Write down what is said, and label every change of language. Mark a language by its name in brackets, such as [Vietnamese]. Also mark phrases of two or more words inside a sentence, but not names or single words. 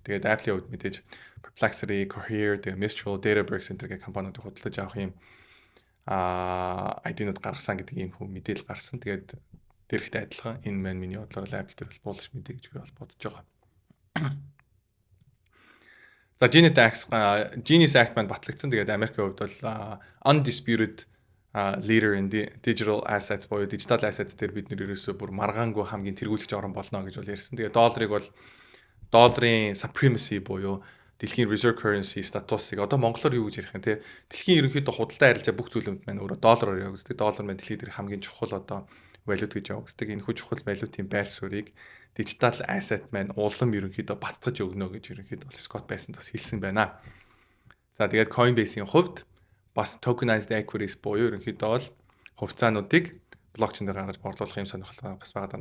[Mongolian] Тэгээд Apple-ийн хувьд мэдээж Perplexity, Cohere, тэгээд Mistral, Databricks энэ гэх компаниудыг худалдаж авах юм ID-нууд гаргасан гэдэг ийм хөө мэдээлэл гарсан. Тэгээд тэрхтээ адилхан энэ маань миний бодлоор Apple дээр бол буулгаж мэдээ гэж би бол бодож байгаа. За Genius Act маань батлагдсан. Тэгээд Америкийн хувьд бол [English] undisputed leader in the digital assets [Mongolian] боёо [English] digital assets [Mongolian] дээр бид нэр ерөөсөө бүр маргаангүй хамгийн тэргүүлэгч орон болно гэж бол ярьсан. Тэгээ долларыг бол долларын supremacy боёо дэлхийн [English] reserve currency [Mongolian] статусыг одоо монголоор юу гэж ярих юм те дэлхийн ерөнхийдөө худалдаа арилжаа бүх зүйлүүд маань өөрөө доллараар явагддаг. Доллар маань дэлхийд дээрх хамгийн чухал одоо валют гэж явагддаг. Энэ хүү чухал валютын байр суурийг [English] digital asset [Mongolian] маань улам ерөнхийдөө бацдаж өгнө гэж ерөнхийдөө Scott Bessent бас хэлсэн байна. За тэгээд Coinbase-ийн хувьд бас [English] tokenized equities [Mongolian] боёо ерөнхийдөө бол хувьцаануудыг блокчейн дээр гаргаж борлуулах юм сонирхолтой бас байгаа.